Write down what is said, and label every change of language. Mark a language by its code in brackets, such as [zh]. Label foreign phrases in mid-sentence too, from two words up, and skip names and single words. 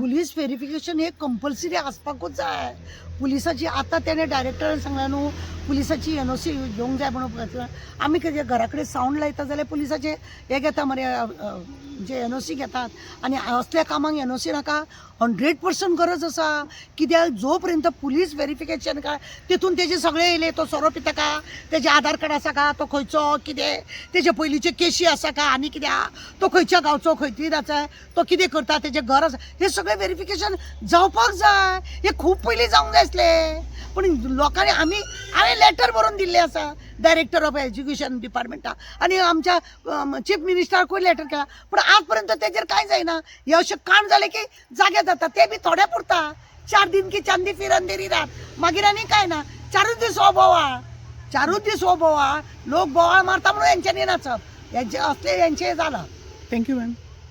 [en] police verification [kok] हे कंपल्सरी आसपाकूच जाय. पुलिसाची आतां तेणे डायरेक्टरान सांगलां न्हू पुलिसाची एनओसी घेवंक जाय म्हणून. आमी कितें घरा कडेन सावंड लायता जाल्यार पुलिसाचे हे घेता मरे, जे एनओसी घेतात. आनी असल्या कामाक एनओसी नाका, 100% गरज आसा. कित्याक जो पर्यंत [en] police verification [kok] काय तितून तेजे सगळे येयले, तो सोरो पिता का, तेजे आधार कार्ड आसा का, तो खंयचो कितें, तेजे पयलींचे केशी आसा का, आनी कित्याक तो खंयच्या गांवचो, खंयची रावता, तो कितें करता, तेजें घर आसा, हे सगळें व्हेरिफिकेशन जावपाक जाय. हे खूब पयलीं जावंक जाय आसलें. पूण लोकांनी हांवें लेटर बरोवन दिल्लें आसा डायरेक्टर ऑफ एज्युकेशन डिपार्टमेंटाक आनी आमच्या चीफ मिनिस्टराकूय लेटर केला, पूण आज पर्यंत तेजेर कांय जायना. हे अशें काण जालें की जागे जाता, ते बी थोडे पुरता. [hi] 4 दिन की चांदी फिर अंधेरी रात, [kok] मागीर आनी कांय ना. 4 दीस हो बोवाळ, 4 दीस हो बोवाळ. लोक बोवाळ मारता म्हणून हेंच्यांनी नाचप, हेंचे असले हेंचे जाला. [en] thank you ma'am.